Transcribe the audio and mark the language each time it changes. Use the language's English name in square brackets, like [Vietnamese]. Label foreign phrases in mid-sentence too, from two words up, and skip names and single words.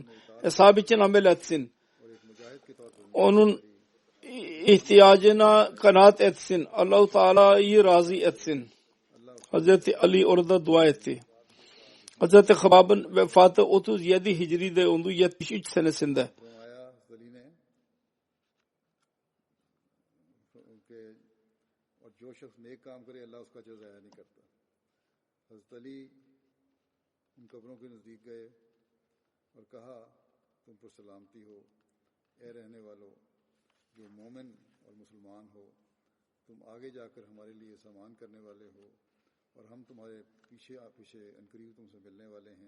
[Turkish] Hesap için amel etsin. Onun ihtiyacına kanaat etsin. Allah-u Teala'yı razı etsin. Hazreti Ali orada dua etti. Hazreti Habab'ın vefatı 37 Hicri'de oldu, 73 senesinde. [Hindi] जो शख्स नेक काम करे अल्लाह उसका अजर ज़ाया नहीं करता। हज़रत अली उन कब्रों के नज़दीक गए और कहा तुम पर सलामती हो ए रहने वालों जो मोमिन और मुसलमान हो, तुम आगे जाकर हमारे लिए सामान करने वाले हो और हम तुम्हारे पीछे अनकरीब तुमसे मिलने वाले हैं।